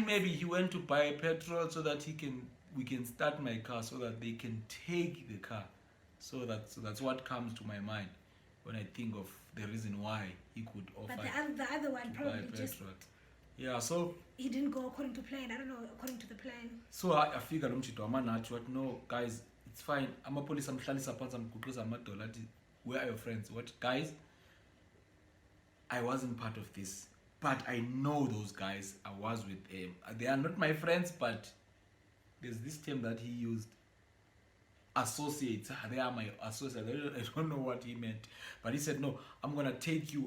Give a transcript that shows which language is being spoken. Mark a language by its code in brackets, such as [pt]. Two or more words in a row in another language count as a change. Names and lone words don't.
[en] maybe he went to buy petrol so that we can start my car, so that they can take the car. So that's what comes to my mind when I think of the reason why he could offer. But the other one to probably buy just petrol. Yeah, so he didn't go according to plan. I don't know, according to the plan. so I figured what, no guys, it's fine. [zu] Amapolice amhlalisa phansi amguquza amadola athi, [en] where are your friends? What guys? I wasn't part of this, but I know those guys. I was with them. They are not my friends, but there's this term that he used, associates. They are my associates. I don't know what he meant, but he said, no, I'm gonna take you.